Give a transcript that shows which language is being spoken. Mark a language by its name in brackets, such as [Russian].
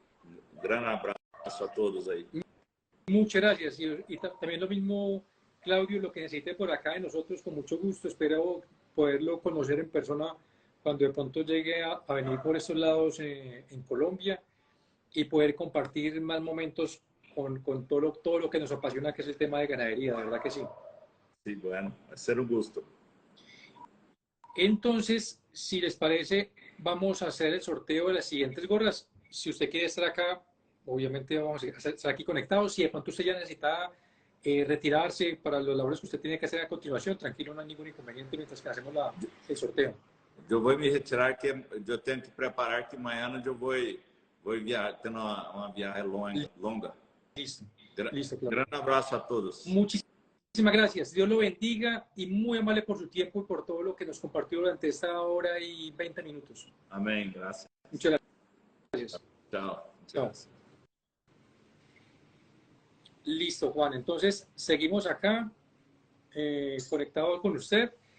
[Portuguese] Um grande abraço a todos aí. [Spanish] Muchas gracias. Y también lo mismo, Claudio, lo que necesite por acá de nosotros, con mucho gusto. Espero poderlo conocer en persona cuando de pronto llegue a venir por estos lados en Colombia y poder compartir más momentos con todo lo que nos apasiona, que es el tema de ganadería, de verdad que sí. Sí, bueno, va a ser un gusto. Entonces, si les parece, vamos a hacer el sorteo de las siguientes gorras. Si usted quiere estar acá, obviamente vamos a estar aquí conectados. Si de pronto usted ya necesita retirarse para los labores que usted tiene que hacer a continuación, tranquilo, no hay ningún inconveniente mientras que hacemos el sorteo. [Portuguese] Eu vou me retirar, que eu tenho que preparar que amanhã eu vou viajar, tendo uma viagem longa. [Spanish] Listo, listo, claro. [Portuguese] Grande abraço a todos. [Spanish] Muchísimas gracias. Dios lo bendiga y muy amable por su tiempo y por todo lo que nos compartió durante esta hora y 20 minutos. [Portuguese] Amém. Graças. [Spanish] Muchas gracias. Chao. Chao. Listo, Juan. Entonces, seguimos acá conectados con usted.